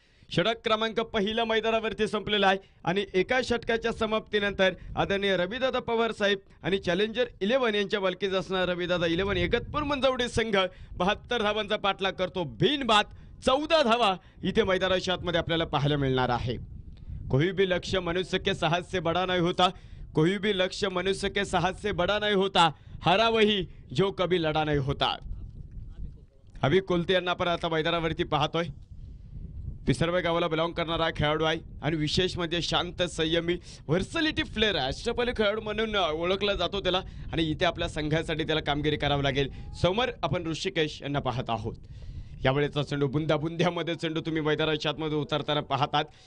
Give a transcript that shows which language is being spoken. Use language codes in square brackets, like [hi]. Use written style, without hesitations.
[mr] षटक क्रमांक पहिल्या मैदानावरती संपलेला आहे आणि एका षटकाच्या समाप्तीनंतर आदरणीय रविदादा पवार साहेब आणि चॅलेंजर 11 यांच्या मालकीचा असणारा रविदादा 11 एकतपूर मंजवडी संघ 72 धावांचा पाठलाग करतो. बिनबाद 14 धावा इथे मैदानाच्या आतमध्ये आपल्याला पाहायला मिळणार आहे. [hi] कोई भी लक्ष्य मनुष्य के साहस से बड़ा नहीं होता. कोई भी लक्ष्य मनुष्य के साहस से बड़ा नहीं होता, हारा वही जो कभी लढा नाही होता. [mr] अभि कोलते यांना आपण आता मैदानावरती पाहतोय. पिसर्वे गावाला बिलॉंग करणारा खेळाडू आहे आणि विशेष म्हणजे शांत संयमी व्हर्सॅलिटी प्लेअर आहे. अष्टपैलू खेळाडू म्हणून ओळखला जातो त्याला आणि इथे आपल्या संघासाठी त्याला कामगिरी करावी लागेल. समोर आपण ऋषिकेश यांना पाहत आहोत. यावेळेचा चेंडू बुंद्यामध्ये चेंडू तुम्ही मैदानाच्या आतमध्ये उतरताना पाहतात.